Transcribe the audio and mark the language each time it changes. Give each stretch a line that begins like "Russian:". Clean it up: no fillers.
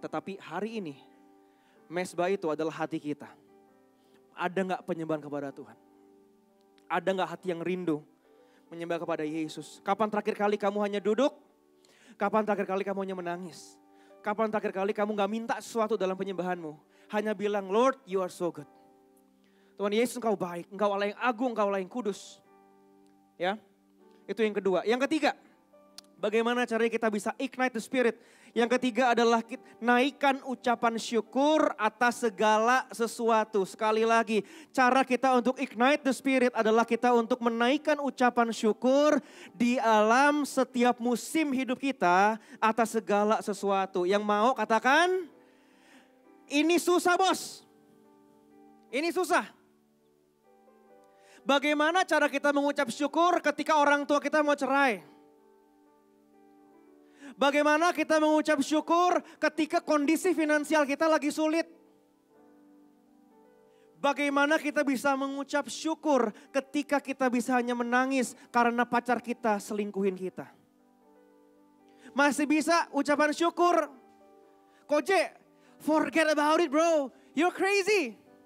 Indonesian: Tetapi hari ini, mesbah itu adalah hati kita. Ada gak penyembahan kepada Tuhan? Ada gak hati yang rindu menyembah kepada Yesus? Kapan terakhir kali kamu hanya duduk? Kapan terakhir kali kamu hanya menangis? Kapan terakhir kali kamu gak minta sesuatu dalam penyembahanmu?
English: Hanya bilang, Lord, you are so good.
Indonesian: Tuhan Yesus, engkau baik, engkau Allah yang agung, engkau Allah yang kudus. Ya, itu yang kedua. Yang ketiga, bagaimana caranya kita bisa
English: ignite the spirit?
Indonesian: Yang ketiga adalah naikkan ucapan syukur atas segala sesuatu. Sekali lagi, cara kita untuk
English: ignite the spirit
Indonesian: adalah kita untuk menaikkan ucapan syukur di alam setiap musim hidup kita atas segala sesuatu. Yang mau katakan, ini susah bos. Ini susah. Bagaimana cara kita mengucap syukur ketika orang tua kita mau cerai? Bagaimana kita mengucap syukur ketika kondisi finansial kita lagi sulit? Bagaimana kita bisa mengucap syukur ketika kita bisa hanya menangis karena pacar kita selingkuhin kita? Masih bisa ucapan syukur.
English: Koje, forget about it bro, you're crazy.